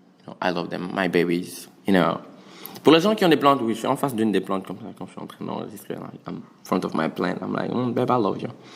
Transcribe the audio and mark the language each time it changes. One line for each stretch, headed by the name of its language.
English: You know, I love them, my babies, you know.
French: Pour les gens qui ont des plantes, oui, je suis en face d'une des plantes comme ça, quand je suis en train d'enregistrer.
English: I'm in front of my plant, I'm like, babe, I love you.